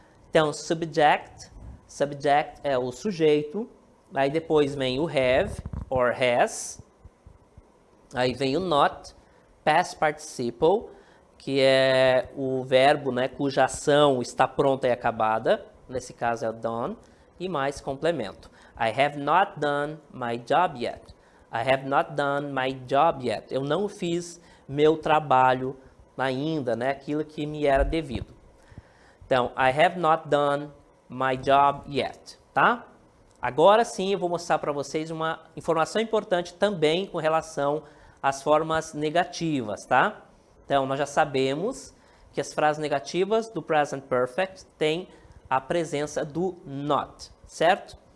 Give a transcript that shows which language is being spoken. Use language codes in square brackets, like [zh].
[pt] Então, subject é o sujeito, aí depois vem o have or has, aí vem o not, past participle, que é o verbo, né, cuja ação está pronta e acabada, nesse caso é o done, e mais complemento. [en] I have not done my job yet. I have not done my job yet. [pt] Eu não fiz meu trabalho ainda, né, aquilo que me era devido. [en] Então, I have not done my job yet, tá? [pt] Agora sim eu vou mostrar para vocês uma informação importante também com relação as formas negativas, tá? Então, nós já sabemos que as frases negativas do present perfect têm a presença do not, certo?